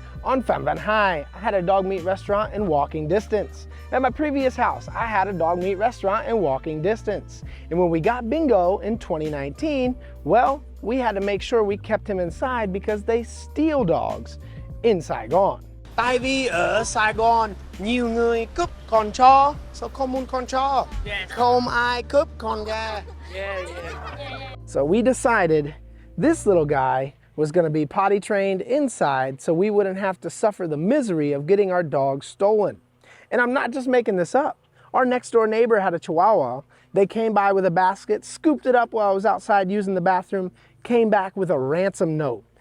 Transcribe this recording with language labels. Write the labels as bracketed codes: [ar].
[en] On Pham Van Hai, I had a dog meat restaurant in walking distance. At my previous house, I had a dog meat restaurant in walking distance. And when we got Bingo in 2019, well, we had to make sure we kept him inside because they steal dogs in Saigon. [vi] Tại vì ở Sài Gòn, nhiều người cướp con chó, so không muốn con chó. Không ai cướp con gà. [en] So we decided this little guy was going to be potty trained inside so we wouldn't have to suffer the misery of getting our dog stolen. And I'm not just making this up. Our next door neighbor had a Chihuahua. They came by with a basket, scooped it up while I was outside using the bathroom, came back with a ransom note.